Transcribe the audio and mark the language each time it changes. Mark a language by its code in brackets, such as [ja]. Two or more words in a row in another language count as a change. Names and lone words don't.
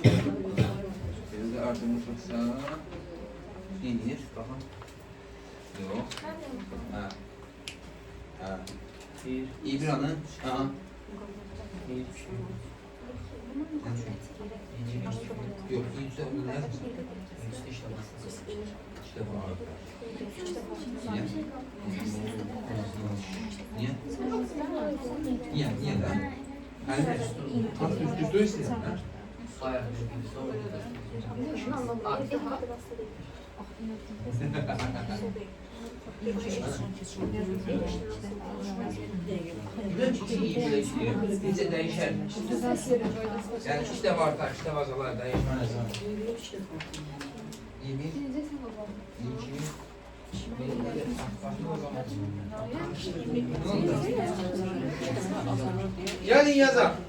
[az] Periyod artırmışıqsa nedir? Baxın. Yox. Hə. Hə. i1 anı. Aha. Yox, i3'də onu nə yazmışsın? [tr] İşte bu abi. Niye? Niye? Niye de? Hani üstü istedim ben. Hayır. Şunu anlamadım. [az] Necə dəyişər? Yəni 2 dəfə artar, 2 dəfə azalar, dəyişməz. 20, 2, Gəlin yazaq.